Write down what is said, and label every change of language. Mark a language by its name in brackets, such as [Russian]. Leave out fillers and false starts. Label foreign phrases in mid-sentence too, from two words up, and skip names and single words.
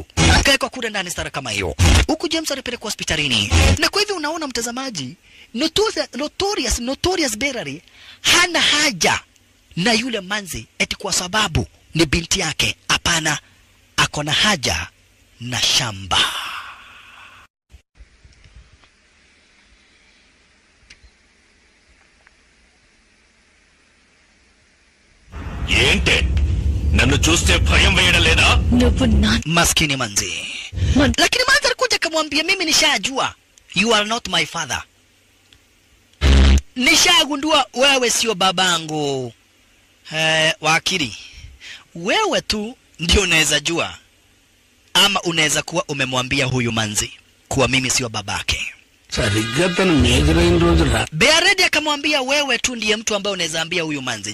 [Swahili] Akaekwa kule ndani stara kama hiyo. Huku James alipelekwa hospitalini. Na kwa hivyo unaona mtazamaji, Notorious Berari hana haja na yule manzi eti kwa sababu ni binti yake. Hapana, ako na haja na shamba. [Telugu] ఏంటే నన్ను చూస్తే భయం వేయడం లేదా? [Swahili] Maskini manzi. Lakini manzi alikuja akamwambia mimi nishajua [English] you are not my father. [Swahili] Nishagundua wewe sio babangu. Wakili. Wewe tu ndio unaweza jua ama unaweza kuwa umemwambia huyu manzi kuwa mimi sio babake. Beredi akamwambia wewe tu ndiye mtu ambaye unaweza ambia huyu manzi.